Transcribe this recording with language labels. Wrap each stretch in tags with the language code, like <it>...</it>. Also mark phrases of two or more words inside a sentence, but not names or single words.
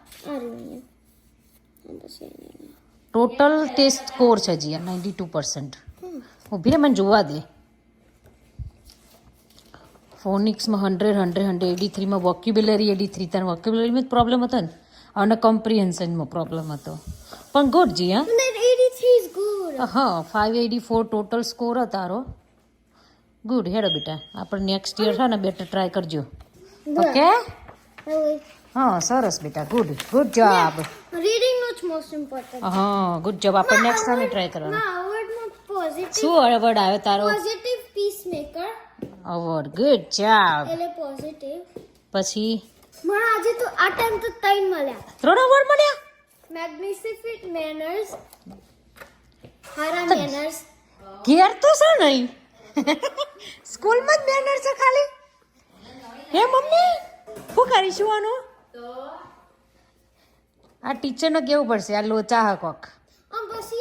<gu>ટોટલ ટેસ્ટ સ્કોર છે જીયા 92%. ઊભી રે મને જોવા દે. ફોનિક્સમાં 100 83માં વોક્યુબ્યુલરી 83. તાર વોક્યુબ્યુલરીમાં જ પ્રોબ્લેમ હતો ને અને કોમ્પ્રિહેન્શનમાં પ્રોબ્લેમ હતો. પણ ગુડ જી હા.</gu> <en>That 83 is good.</en> <gu>હા 584 ટોટલ સ્કોર હતો તારો. ગુડ. હેડો બેટા આપણે</gu> <en>next year</en> <gu>છે ને</gu> <en>better try</en> <gu>કરજો. ઓકે હા સરસ બેટા.</gu> <en>good job. Reading is most important.</en> <gu>હા</gu> <en>good job.</en> <gu>આપણે</gu> <en>next time try</en> <gu>કરવાનું. Awardમાં positive શું અવોર્ડ આવ્યો તારો? peacemaker. અવોર્ડ.</gu> <en>good job.</en> <gu>એટલે positive. પછી મને આજે તો આ ટાઈમ તો 3 મળ્યા. 3 અવોર્ડ મળ્યા.</gu> <en>Magnificent manners.</en> <gu>હારા manners. ઘેર તો છે નહીં સ્કૂલમાં જ બેનર છે ખાલી. હે મમ્મી શું કરીશું આનું? આ ટીચરને કેવું પડશે આ લોચા હા કોક પછી</gu>